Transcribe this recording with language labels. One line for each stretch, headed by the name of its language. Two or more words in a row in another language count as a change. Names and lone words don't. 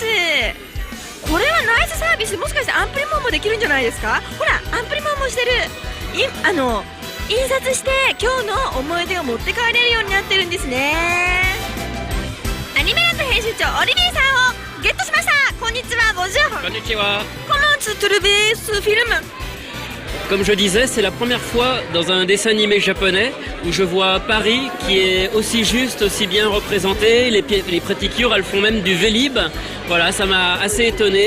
Japanese: これはナイスサービス。もしかしてアンプリモンもできるんじゃないですか。ほらアンプリモンもしてる。印刷して今日の思い出を持って帰れるようになってるんですね。アニメランド編集長オリビーさんをゲットしました。こんにちは。Bonjour. Konnichiwa.
French: Comment tu trouves ce film? Comme je disais, c'est la première fois dans un dessin animé japonais où je vois Paris qui est aussi juste, aussi bien représenté. Les Pretty Cure, elles font même du Vélib. Voilà, ça m'a assez étonné.